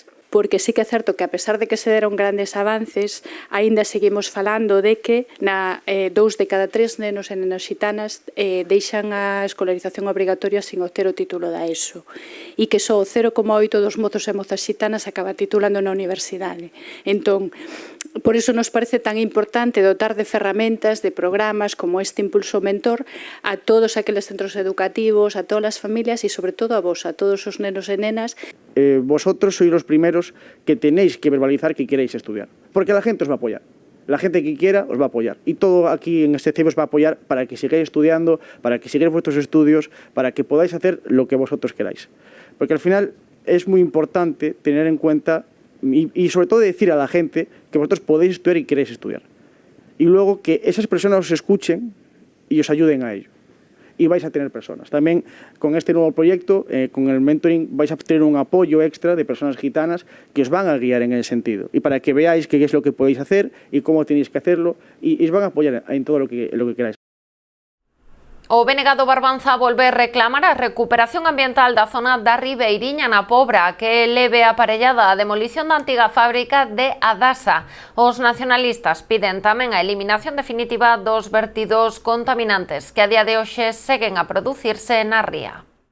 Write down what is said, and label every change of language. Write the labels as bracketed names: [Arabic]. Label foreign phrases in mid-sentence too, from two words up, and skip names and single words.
[Galician] Porque sí que é certo que, a pesar de que se deron grandes avances, aínda seguimos falando de que 2 de cada 3 nenos e nenas xitanas deixan a escolarización obrigatoria sin obter o título da ESO e que só o 0,8 dos mozos e mozas xitanas acaba titulando na universidade. Entón, por iso nos parece tan importante dotar de ferramentas, de programas como este Impulso Mentor a todos aqueles centros educativos, a todas as familias e, sobre todo, a vos, a todos os nenos e nenas. [Spanish] Vosotros sois los primeros que tenéis que verbalizar que queréis estudiar, porque la gente os va a apoyar. La gente que quiera os va a apoyar y todo aquí en este CEIB os va a apoyar para que sigáis estudiando, para que sigáis vuestros estudios, para que podáis hacer lo que vosotros queráis. Porque al final es muy importante tener en cuenta y sobre todo decir a la gente que vosotros podéis estudiar y queréis estudiar. Y luego que esas personas os escuchen y os ayuden a ello. Y vais a tener personas. También con este nuevo proyecto, con el mentoring, vais a tener un apoyo extra de personas gitanas que os van a guiar en ese sentido. Y para que veáis qué es lo que podéis hacer y cómo tenéis que hacerlo, y os van a apoyar en todo lo que queráis. [Galician] O BNG do Barbanza volve reclamar a recuperación ambiental da zona da Ribeiriña na Pobra, que leve aparellada a demolición da antiga fábrica de Adasa. Os nacionalistas piden tamén a eliminación definitiva dos vertidos contaminantes que a día de hoxe seguen a producirse na ría.